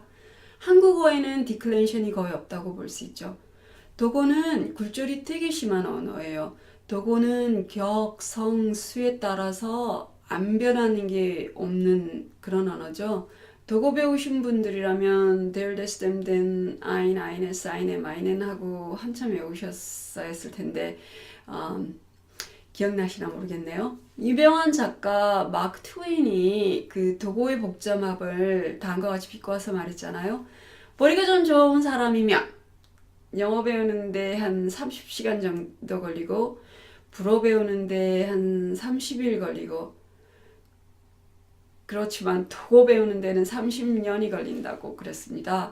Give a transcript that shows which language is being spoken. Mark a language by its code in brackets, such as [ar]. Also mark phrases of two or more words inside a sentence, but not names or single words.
[ko] 한국어에는 declension이 거의 없다고 볼 수 있죠. 독어는 굴절이 되게 심한 언어예요. 독어는 격, 성, 수에 따라서 안 변하는 게 없는 그런 언어죠. 독어 배우신 분들이라면 [de] der, des, dem, den, ein, eines, seine, meinen [ko] 하고 한참 외우셨어야 했을 텐데 기억나시나 모르겠네요. 유명한 작가 마크 트웨인이 그 독어의 복잡함을 다음과 같이 비꼬아서 말했잖아요. 머리가 좀 좋은 사람이면 영어 배우는데 한 30시간 정도 걸리고 불어 배우는데 한 30일 걸리고 그렇지만 독어 배우는 데는 30년이 걸린다고 그랬습니다.